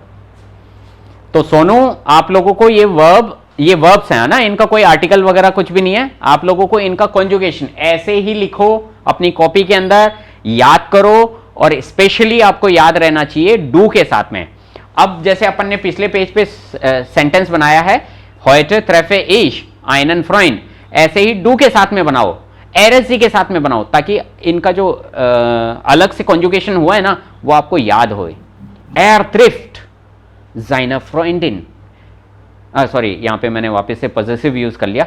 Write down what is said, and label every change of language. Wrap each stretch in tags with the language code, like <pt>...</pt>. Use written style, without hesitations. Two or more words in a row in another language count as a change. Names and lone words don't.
<hi>तो सोनू आप लोगों को ये वर्ब्स हैं ना, इनका कोई आर्टिकल वगैरह कुछ भी नहीं है, आप लोगों को इनका कॉन्जुगेशन ऐसे ही लिखो अपनी कॉपी के अंदर, याद करो, और स्पेशली आपको याद रहना चाहिए डू के साथ में। अब जैसे अपन ने पिछले पेज पे सेंटेंस बनाया है,</hi> <de>heute treffe ich einen Freund,</de> <hi>ऐसे ही डू के साथ में बनाओ। एरएसजी के साथ में बनाओ ताकि इनका जो अलग से कॉन्जुगेशन हुआ है ना वो आपको याद होए।</hi> <de>er trifft seine Freundin,</de> <hi>सॉरी यहां पे मैंने वापस से पॉजेसिव यूज कर लिया।</hi>